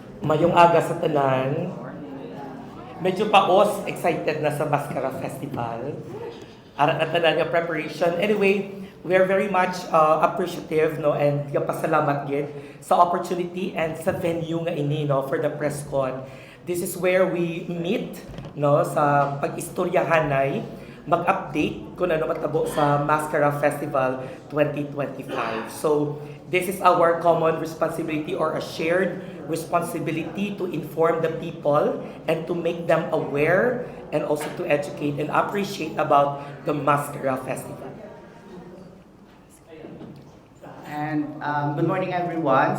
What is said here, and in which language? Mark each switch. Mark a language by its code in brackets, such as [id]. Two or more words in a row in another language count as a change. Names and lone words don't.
[hil] Mayong aga sa tanan. Medyo paos, excited na sa Mascara Festival. Arat na tanan yung preparation. [en] Anyway, we are very much appreciative no and [hil] yung pasalamat gid sa opportunity [en] and [hil] sa venue nga ini no [en] for the press con. This is where we meet no sa pag-istoryahanay, mag-update kung ano matabo sa Mascara Festival 2025. So, this is our common responsibility or a shared responsibility to inform the people and to make them aware and also to educate and appreciate about the Mascara Festival. And good morning, everyone.